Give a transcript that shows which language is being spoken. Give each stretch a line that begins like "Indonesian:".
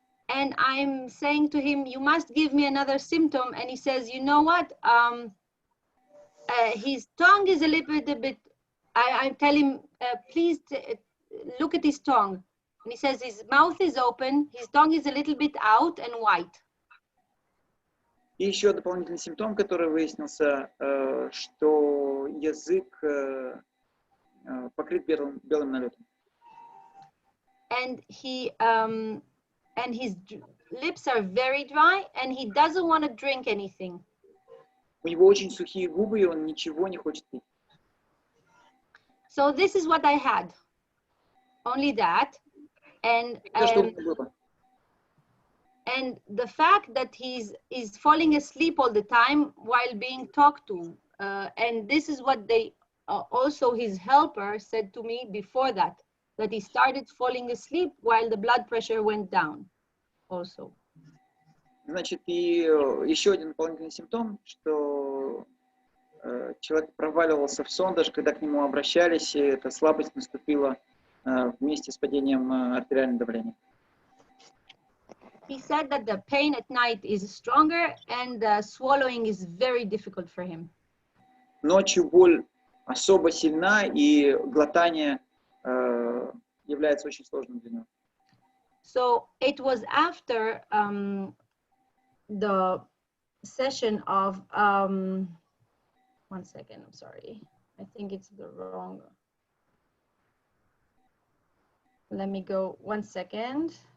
English: And I'm saying to him, you must give me another symptom. And he says, you know what? His tongue is a little bit, I tell him, please look at his tongue. And he says his mouth is open, his tongue is a little bit out and white.
Russian: И еще дополнительный симптом, который выяснился, что язык покрыт белым налетом.
English: And his lips are very dry, and he doesn't want to drink anything.
Russian: У него очень сухие губы, и он ничего не хочет пить.
English: So this is what I had. Only that. And the fact that he's falling asleep all the time while being talked to. And this is what they also his helper said to me before that he started falling asleep while the blood pressure went down also.
Russian: Значит, и еще один дополнительный симптом, что человек проваливался в сон, даже когда к нему обращались, и эта слабость наступила вместе с падением артериального давления.
English: He said that the pain at night is stronger and swallowing is very difficult for him.
Russian: Ночью боль особо сильна, и глотание является очень сложным для него.
English: So it was after the session of, 1 second, I'm sorry. I think it's the wrong. Let me go 1 second.